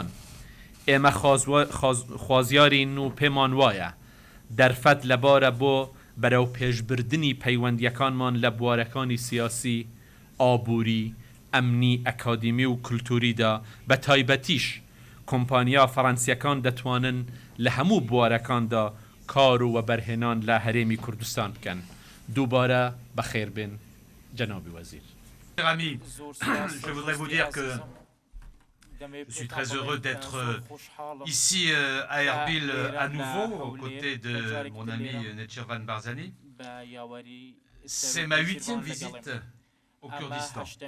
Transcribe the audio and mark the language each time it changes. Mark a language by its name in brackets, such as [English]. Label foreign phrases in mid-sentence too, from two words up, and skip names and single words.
[Central Kurdish] ئێمە خوازیارین و پێمان وایە دەرفەت لەبارە بۆ بەرەو پێشبردنی پەیوەندیەکانمان لە بوارەکانی سیاسی، ئابووری، ئەمنی، ئەکادیمی و کولتوریدا بە تایبەتیش کۆمپانیا فەڕەنسیەکان دەتوانن لە هەموو بوارەکاندا کار و وەبەرهێنان لە هەرێمی کوردستان بکەن. دووبارە بەخێر بێن جەنابی وەزیر. [French] Je voudrais vous dire que je suis très heureux d'être ici à Erbil à nouveau aux côtés de mon ami Netchervan Barzani. C'est ma 8e visite au Kurdistan.